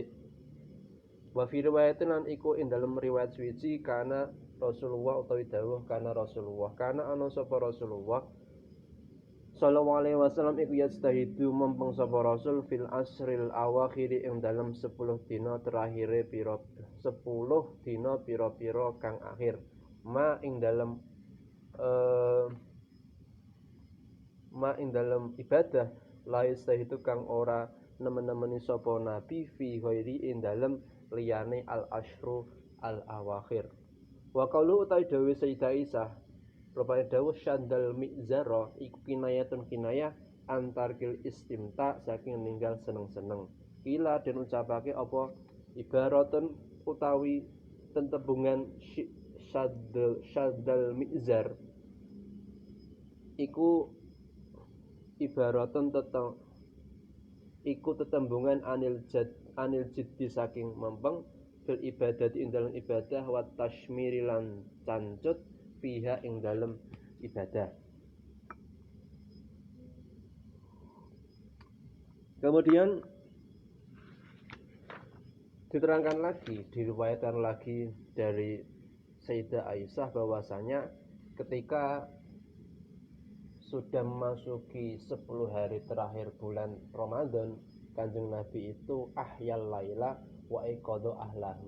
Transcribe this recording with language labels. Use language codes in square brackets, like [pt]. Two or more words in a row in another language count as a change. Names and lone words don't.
[ar] وفي رواية [jv] lan iku ing dalem riwayat suci kana Rasulullah utawi dawuh kana Rasulullah kana ana sapa Rasulullah sallallahu alaihi wasallam iku yastahidu mempeng sapa Rasul [ar] في العشر الأواخر [jv] ing dalem 10 dina terakhire pira 10 dina pira-pira kang akhir ma ing dalem ibadah [ar] لا يجتهد [jv] kang ora nemen-nemeni sapa Nabi [ar] في غير [jv] ing dalem liyane [ar] العشر الأواخر. وقول [jv] utawi dawuh Sayyidah Aisyah rupane dawuh [ar] شد المئزر [jv] iku [ar] كناية عن ترك الاستمتاع [jv] saking ninggal seneng-seneng. Kila den ucapake apa ibaratun utawi tetembungan [ar] شد المئزر [jv] iku ibaratun iku tetembungan [ar] عن الجد [jv] saking mempeng [ar] في العبادة [jv] ing dalem ibadah [ar] والتشمير [jv] lan cancut fiha ing dalem ibadah. [id] Kemudian diterangkan lagi, diriwayatkan lagi dari Sayyidah Aisyah bahwasanya ketika sudah memasuki 10 hari terakhir bulan Ramadan, Kanjeng Nabi itu [ar] أحيا الليل وأيقظ أهله.